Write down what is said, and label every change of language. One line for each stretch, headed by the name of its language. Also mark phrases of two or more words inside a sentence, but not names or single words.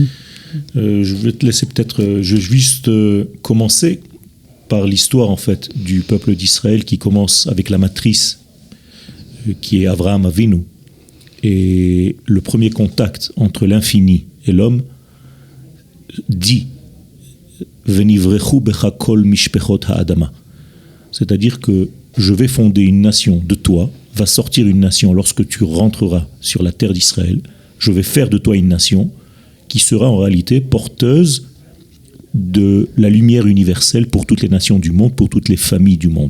French: Je vais te laisser peut-être... je vais juste commencer par l'histoire, en fait, du peuple d'Israël qui commence avec la matrice qui est Avraham Avinu. Et le premier contact entre l'infini et l'homme dit
Hebrew: ונברכו בך כל משפחות האדמה.
French: C'est-à-dire que je vais fonder une nation de toi, va sortir une nation lorsque tu rentreras sur la terre d'Israël. Je vais faire de toi une nation qui sera en réalité porteuse de la lumière universelle pour toutes les nations du monde, pour toutes les familles du monde.